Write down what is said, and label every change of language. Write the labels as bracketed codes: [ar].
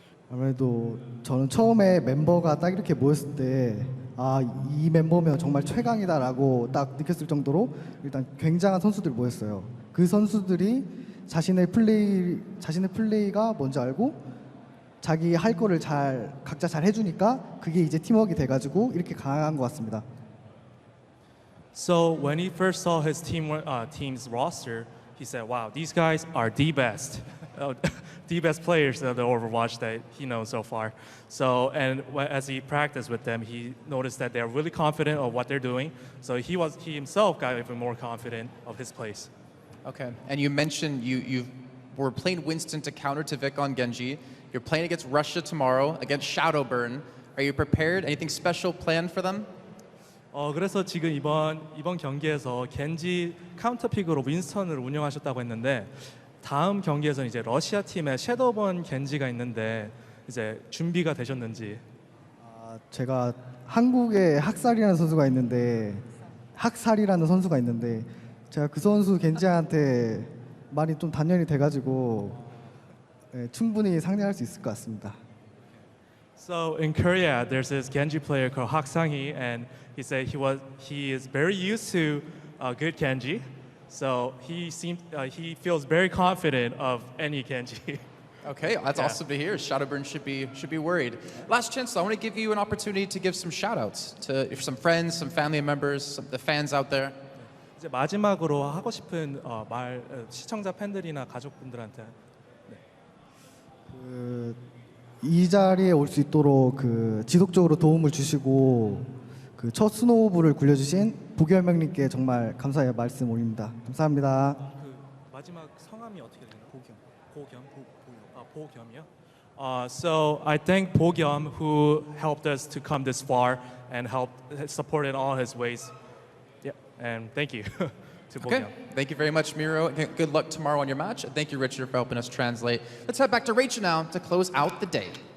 [ko] 아무래도 저는 처음에 멤버가 딱 이렇게 모였을 때 이 멤버면 정말 최강이다라고 딱 느꼈을 정도로 일단 굉장한 선수들이 모였어요. 그 선수들이 자신의 플레이가 뭔지 알고 자기 할 거를 각자 잘 해주니까 그게 이제 팀워크가 돼가지고 이렇게 강한 것 같습니다. [en] So when he first saw his team's roster, he said, "Wow, these guys are the best, the best players of the Overwatch that he knows so far." So and as he practiced with them, he noticed that they're really confident of what they're doing. So he himself got even more confident of his place. Okay, and you mentioned you were playing Winston to counter to Vic on Genji. You're playing against Russia tomorrow, against Shadowburn. Are you prepared? Anything special planned for them? [ko] 그래서 지금 이번 경기에서 겐지 카운터픽으로 윈스턴을 운영하셨다고 했는데 다음 경기에서는 이제 러시아 팀의 섀도우번 겐지가 있는데 이제 준비가 되셨는지. 제가 한국에 학살이라는 선수가 있는데 제가 그 선수 겐지한테 많이 좀 단련이 돼가지고 충분히 상대할 수 있을 것 같습니다. [en] So in Korea, there's this Genji player called Hak Sang-hee, and he said he is very used to good Genji, so he feels very confident of any Genji. Okay, that's awesome to hear. Shadowburn should be worried. Last chance, though, I want to give you an opportunity to give some shout-outs to some friends, some family members, the fans out there. [ko] 이제 마지막으로 하고 싶은 말 시청자 팬들이나 가족분들한테. 이 자리에 올 수 있도록 지속적으로 도움을 주시고 첫 스노우볼을 굴려주신 보겸형님께 정말 감사의 말씀 올립니다. 감사합니다. 마지막 성함이 어떻게 되나요? 보겸이요? [en] So I thank 보겸 who helped us to come this far and supported all his ways. Yeah, and thank you to Okay, [ko] 보겸. [en] thank you very much, Miro. Good luck tomorrow on your match. And thank you, Richard, for helping us translate. Let's head back to Rachel now to close out the day.